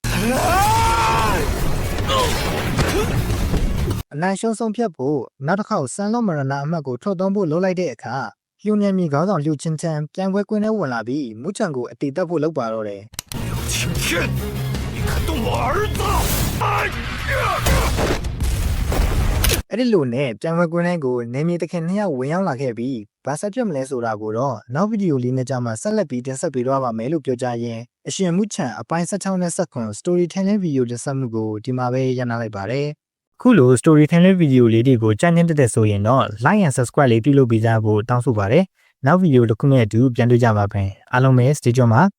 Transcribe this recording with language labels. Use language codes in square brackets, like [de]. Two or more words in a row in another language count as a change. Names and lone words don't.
[my] အနိုင်ရှုံးဆုံးဖြတ်ဖို့နောက်တစ်ခေါက်ဆန်လော့မရနာအမှတ်ကိုထုတ်သုံးဖို့လုပ်လိုက်တဲ့အခါဟျုံမြန်မြေခေါင်းဆောင်လူချင်းချန်ပြန်ပွဲကွင်းထဲဝင်လာပြီးမူချန်ကိုအတေတက်ဖို့လုပ်ပါတော့တယ် [zh] 刘青天，你敢动我儿子！ [my] အဲ့ဒီလိုနဲ့ပြန်ပွဲကွင်းထဲကိုနေမြေတခင်နှစ်ယောက်ဝင်ရောက်လာခဲ့ပြီးဘာဆက်ပြတ်မလဲဆိုတာကိုတော့နောက်ဗီဒီယိုလေးနဲ့ကြာမှဆက်လက်ပြီးတင်ဆက်ပေးသွားပါမယ်လို့ပြောကြရင်အရှင်မူချန်အပိုင်း16နဲ့19 [en] storytelling video [my] တင်ဆက်မှုကိုဒီမှာပဲရပ်နားလိုက်ပါတယ်ခုလို [en] storytelling video [my] လေးတွေကိုကြိုက်နေတဲ့ဆိုရင်တော့ [en] like and subscribe [my] လေးပြုလုပ်ပေးကြဖို့တောင်းဆိုပါတယ်နောက်ဗီဒီယိုတစ်ခုနဲ့အတူပြန်တွေ့ကြပါမယ်အားလုံးပဲ [en] stay tuned [my] ပါ